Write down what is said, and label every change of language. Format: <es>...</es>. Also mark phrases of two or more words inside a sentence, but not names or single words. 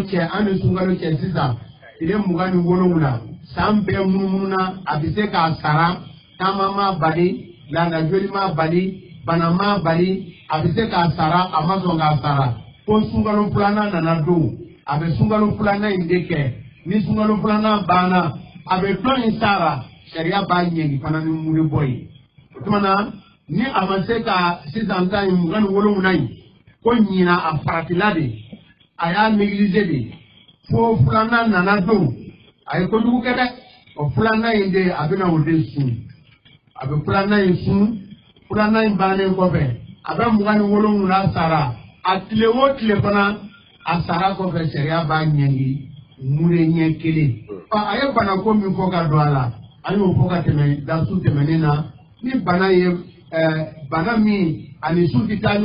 <bm>cɛ an ni sunkalo cɛ sisan tile 20 ni 7 san bɛɛ munumunu a bɛ se k'a sara taama ma bali laadajoli ma bali bana ma bali a bɛ se k'a sara a ma sɔn k'a sara ko sunkalo 2nan nana don a bɛ sunkalo 2nan in de kɛ ni sunkalo 2nan banna a bɛ dɔ in sara sariya b'a ɲɛgi fana ni mure bɔ ye o tuma na ni a ma se ka sisan ta in 27 in ko ɲina a faratila de a y'a négligé de fo 2nan nana don a ye kojugu kɛ dɛ o 2nan in de a bɛna o de sun a bɛ 2nan in sun 2nan in bannen kɔfɛ a bɛ 27 sara a tile o tile fana a sara kɔfɛ sariya b'a ɲɛgi mure ɲɛ kelen a ye bana ko min fɔ ka don a la an y'o fɔ ka tɛmɛ dasu tɛmɛnen na ni bana ye bana min ani sun tɛ taa</bm>